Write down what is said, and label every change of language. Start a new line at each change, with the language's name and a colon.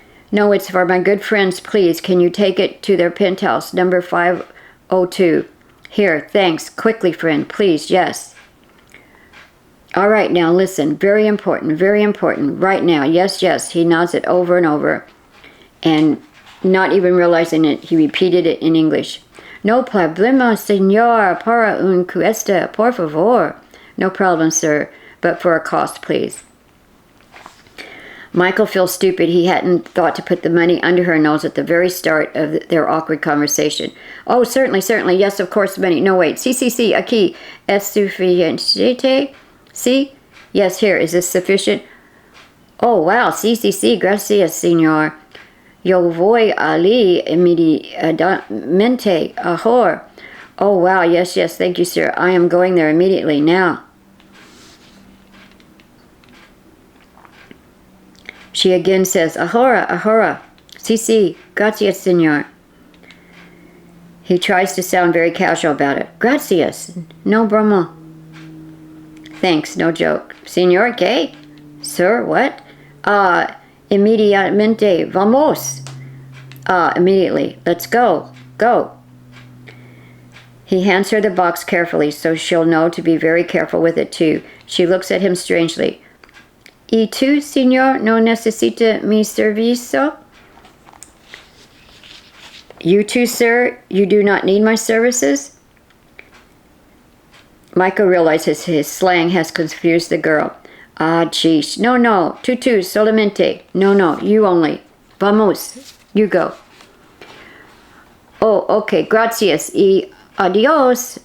English: No, it's for my good friends, please. Can you take it to their penthouse, number 502? Here, thanks. Quickly, friend, please, yes. All right, now listen. Very important. Right now. Yes. He nods it over and over. And Not even realizing it, he repeated it in English.
Spanish: No problema, señor, para un cuesta, por favor.
English: No problem, sir, but for a cost, please. Michael feels stupid. He hadn't thought to put the money under her nose at the very start of their awkward conversation. Oh, certainly, certainly. Yes, of course, money. No, wait.
Spanish: Sí, aquí. Es suficiente? Sí?
English: Yes, here. Is this sufficient? Oh, wow. Sí.
Spanish: Gracias, señor. Yo voy allí inmediatamente.
English: Ahora. Oh, wow. Yes. Thank you, sir. I am going there immediately now. She again says,
Spanish: ahora. Sí, gracias, señor.
English: He tries to sound very casual about it.
Spanish: Gracias. No broma.
English: Thanks, no joke.
Spanish: Señor, ¿qué?
English: Sir, what?
Spanish: Inmediatamente. Vamos.
English: Immediately. Let's go. Go. He hands her the box carefully so she'll know to be very careful with it too. She looks at him strangely.
Spanish: ¿Y tú, señor, no necesita mi servicio?
English: You too, sir, you do not need my services? Michael realizes his slang has confused the girl. Ah, geez.
Spanish: No, tú, solamente.
English: No, you only.
Spanish: Vamos,
English: you go. Oh, okay,
Spanish: gracias y adios.